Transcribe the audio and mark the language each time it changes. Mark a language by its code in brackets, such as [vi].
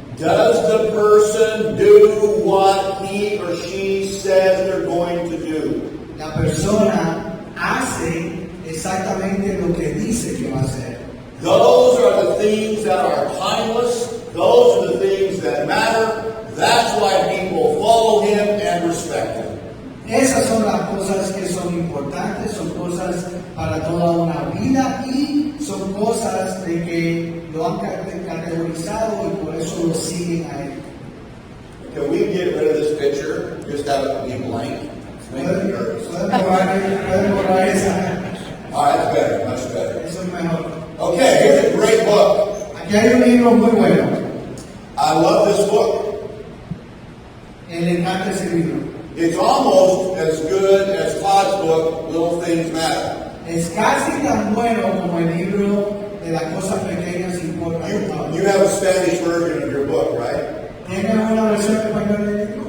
[en] Does the person do what he or she says they're going to do? [es] La persona hace exactamente lo que dice que va a hacer. [en] Those are the things that are timeless. Those are the things that matter. That's why people follow him and respect him. [es] Esas son las cosas que son importantes, son cosas para toda una vida y son cosas de que lo han categorizado y por eso lo siguen a él. [en] Can we get rid of this picture? Just have it be blank. Make me nervous. [es] Pueden borrar esa. [en] All right, that's better, much better. [es] Eso es mejor. [en] Okay, here's a great book. [es] Aquí hay un libro muy bueno. [en] I love this book. [es] Le encanta ese libro. [en] It's almost as good as Todd's book, Little Things Matter. [es] Es casi tan bueno como el libro de las cosas pequeñas importan. [en] You have a Spanish version of your book, right? [es] ¿Tiene una versión en español del libro?